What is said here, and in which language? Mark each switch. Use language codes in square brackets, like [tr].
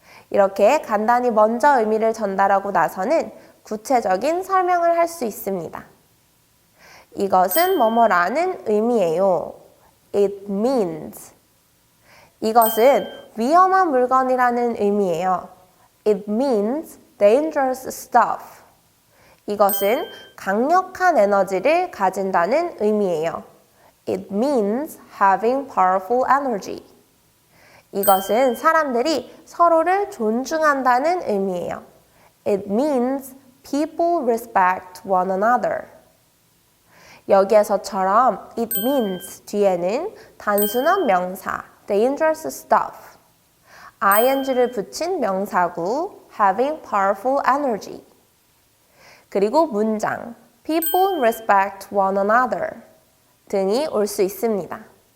[ko] 이렇게 간단히 먼저 의미를 전달하고 나서는 구체적인 설명을 할 수 있습니다. 이것은 뭐뭐라는 의미예요. [en] It means. [ko] 이것은 위험한 물건이라는 의미예요. [en] It means dangerous stuff. [ko] 이것은 강력한 에너지를 가진다는 의미예요. [en] It means having powerful energy. [ko] 이것은 사람들이 서로를 존중한다는 의미예요. [en] It means people respect one another. [ko] 여기에서처럼 it means 뒤에는 단순한 명사 [en] dangerous stuff, [ko] ing를 붙인 명사구 [en] having powerful energy, [ko] 그리고 문장 [en] people respect one another [ko] 등이 올 수 있습니다.